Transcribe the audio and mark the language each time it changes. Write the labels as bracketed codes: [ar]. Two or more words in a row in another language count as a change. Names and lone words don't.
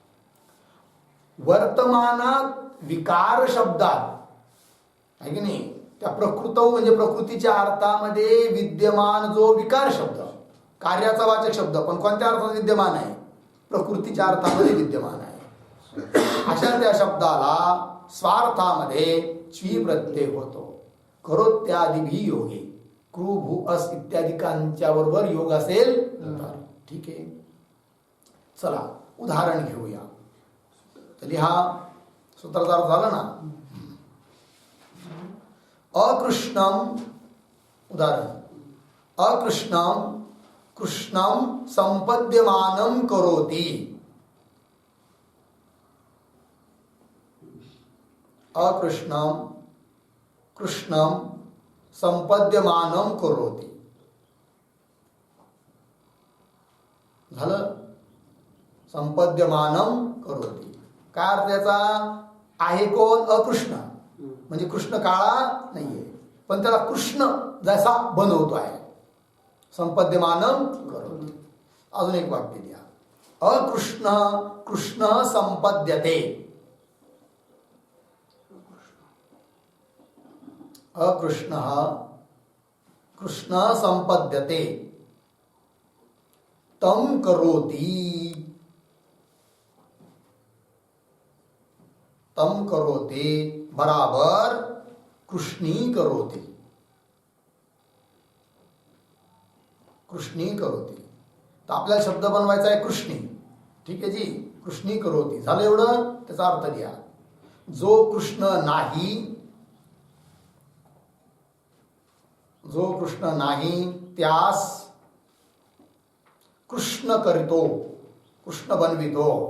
[mr] वर्तमानात विकार शब्दात, आहे की नाही, त्या प्रकृतौ म्हणजे प्रकृतीच्या अर्थामध्ये विद्यमान जो विकार शब्द, कार्याचा वाचक शब्द, पण कोणत्या अर्थात विद्यमान आहे? प्रकृतीच्या अर्थामध्ये विद्यमान आहे. अशा त्या शब्दाला स्वार्थामध्ये च्वी प्रत्यय होतो. [sa] करोत्यादिभी योगे, [mr] कृ भू अस इत्यादिकांच्या बरोबर योग असेल तर. ठीक आहे, चला उदाहरण घेऊया. तर लिहा, सूत्राचा अर्थ झाला ना. अकृष्णम, उदाहरण, [sa] अकृष्णम कृष्णम संपद्यमानं करोति. अकृष्णम कृष्णम संपद्यमानं करोति. [mr] झालं, [sa] संपद्यमानं करोति. [mr] काय अर्थ याचा आहे? कोण? अकृष्ण, म्हणजे कृष्ण काळा नाहीये, पण त्याला कृष्ण जसा बनवतो आहे. [sa] संपद्यमानं करोति. [mr] अजून एक वाक्य द्या. [sa] अकृष्ण कृष्ण संपद्यते. अकृष्ण कृष्ण संपद्यते तम करोति. तम करोति बराबर कृष्णी करोति. कृष्णी करोति. [mr] तर आपल्याला शब्द बनवायचा आहे कृष्णी. ठीक आहे जी, [sa] कृष्णी करोति. [mr] झालं एवढं? त्याचा अर्थ द्या. जो कृष्ण नाही, जो कृष्ण नाही त्यास कृष्ण करितो, कृष्ण बनवितो.